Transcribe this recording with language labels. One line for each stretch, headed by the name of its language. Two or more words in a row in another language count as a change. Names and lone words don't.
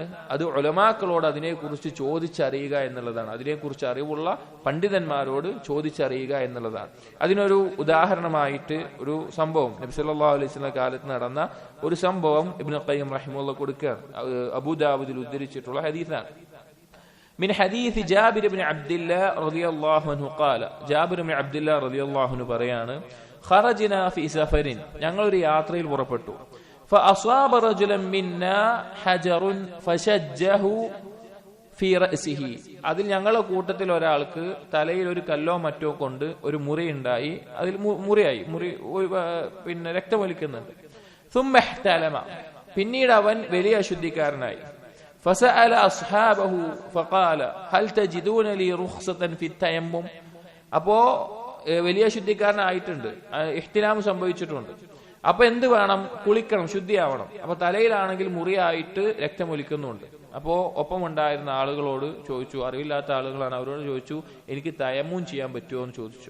Malayalam: അത് ഉലമാക്കളോട് അതിനെക്കുറിച്ച് ചോദിച്ചറിയുക എന്നുള്ളതാണ്. അതിനെക്കുറിച്ച് അറിവുള്ള പണ്ഡിതന്മാരോട് ചോദിച്ചറിയുക എന്നുള്ളതാണ്. അതിനൊരു ഉദാഹരണമായിട്ട് ഒരു സംഭവം, നബി
Arabic: صلى الله عليه وسلم
Malayalam: കാലത്ത് നടന്ന ഒരു സംഭവം ഇബ്നുൽ ഖയ്യിം റഹിമഹുല്ലാഹ് കൊടുക്കുകയാണ്. അബൂ ദാവൂദിൽ ഉദ്ധരിച്ചിട്ടുള്ള ഹദീസാണ്.
Arabic: من حديث جابر بن عبد الله رضي الله عنه قال.
Malayalam: ജാബിർ ബിൻ അബ്ദുല്ലാഹ്
Arabic: رضي الله عنه
Malayalam: പറയാണ്,
Arabic: خرجنا في سفر.
Malayalam: ഞങ്ങൾ ഒരു യാത്രയിൽ പുറപ്പെട്ടു.
Arabic: فأصاب رجلا منا حجر فشجه في رأسه.
Malayalam: അതിൽ ഞങ്ങളുടെ കൂട്ടത്തിൽ ഒരാൾക്ക് തലയിൽ ഒരു കല്ലോ മറ്റോ കൊണ്ട് ഒരു മുറിയുണ്ടായി. അതിൽ മുറിയായി, പിന്നെ രക്തമൊലിക്കുന്നുണ്ട്.
Arabic: ثم احتلم.
Malayalam: പിന്നീട് അവൻ വലിയ അശുദ്ധിക്കാരനായി.
Arabic: فسأل أصحابه فقال هل تجدون لي رخصة في التيمم.
Malayalam: അപ്പോ വലിയ ശുദ്ധിക്കാരനായിട്ടുണ്ട്, ഇഹ്തിലാം സംഭവിച്ചിട്ടുണ്ട്. അപ്പൊ എന്ത് വേണം? കുളിക്കണം, ശുദ്ധിയാവണം. അപ്പൊ തലയിലാണെങ്കിൽ മുറിയായിട്ട് രക്തമൊലിക്കുന്നുണ്ട്. അപ്പോ ഒപ്പം ഉണ്ടായിരുന്ന ആളുകളോട് ചോദിച്ചു, അറിവില്ലാത്ത ആളുകളാണ്, അവരോട് ചോദിച്ചു, എനിക്ക് തയമ്മൂൻ ചെയ്യാൻ പറ്റുമോ എന്ന് ചോദിച്ചു.